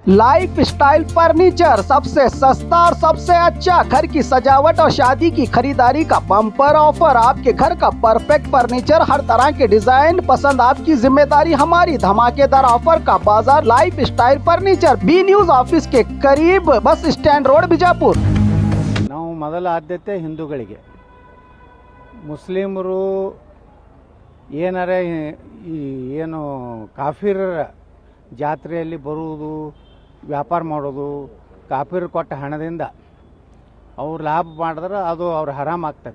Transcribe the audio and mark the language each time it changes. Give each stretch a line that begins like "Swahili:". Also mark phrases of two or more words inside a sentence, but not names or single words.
Hindi: लाइफ स्टाइल फर्नीचर सबसे सस्ता और सबसे अच्छा घर की सजावट और शादी की खरीदारी का
English: bumper offer.
Hindi: आपके घर का
English: perfect furniture,
Hindi: हर तरह के डिजाइन पसंद, आपकी जिम्मेदारी हमारी। धमाकेदार ऑफर का बाजार लाइफ स्टाइल फर्नीचर, बी न्यूज ऑफिस के करीब, बस स्टैंड रोड, बिजापुर।
Kannada: ನಾವು ಮೊದಲ ಆದ್ಯತೆ ಹಿಂದೂಗಳಿಗೆ. ಮುಸ್ಲಿಮರು ಏನು ಕಾಫಿರರ ಜಾತ್ರೆಯಲ್ಲಿ ಬರುವುದು, ವ್ಯಾಪಾರ ಮಾಡೋದು, ಕಾಫಿರ್ ಕೊಟ್ಟ ಹಣದಿಂದ ಅವ್ರು ಲಾಭ ಮಾಡಿದ್ರೆ ಅದು ಅವ್ರು ಹರಾಮ್ ಆಗ್ತದೆ.